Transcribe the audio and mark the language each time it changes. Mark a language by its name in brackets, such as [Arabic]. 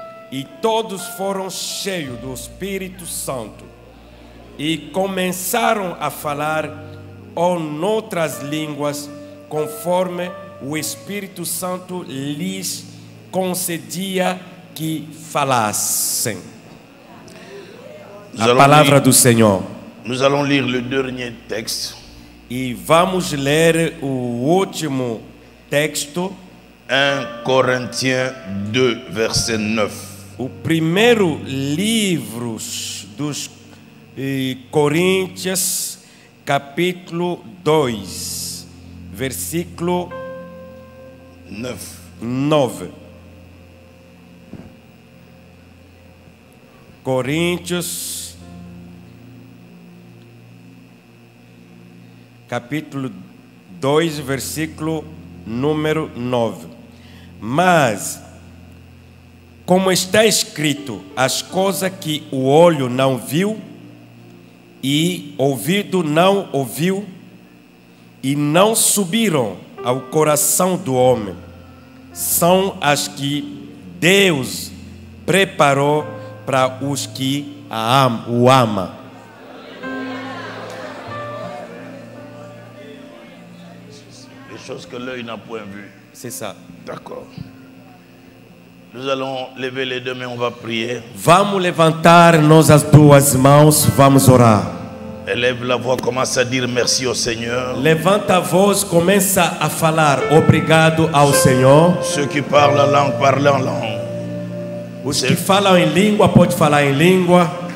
[Portuguese] E todos foram cheios do Espírito Santo e começaram a falar noutras línguas, conforme o Espírito Santo lhes concedia que falassem. A palavra do Senhor. [French] Nous allons lire le dernier texte. [Portuguese] E vamos ler o último texto. [French] 1 Corinthiens 2, verset 9. [Portuguese] O primeiro livro dos Coríntios, capítulo 2, versículo 9. Coríntios, capítulo 2, versículo número 9. Mas, como está escrito, as coisas que o olho não viu, e ouvido não ouviu, e não subiram ao coração do homem, são as que Deus preparou para os que o amam. [French] Les choses que l'œil n'a point vues. C'est ça. D'accord. Nous allons lever les deux mains, on va prier. [Portuguese] Vamos levantar nossas duas mãos, vamos orar. [French] Élève la voix, commence à dire merci au Seigneur. [Portuguese] Levanta a voz, começa a falar obrigado ao Senhor. [French] Ceux qui parlent en langue, parlent en langue. [Portuguese] Os que falam em língua, pode falar em língua.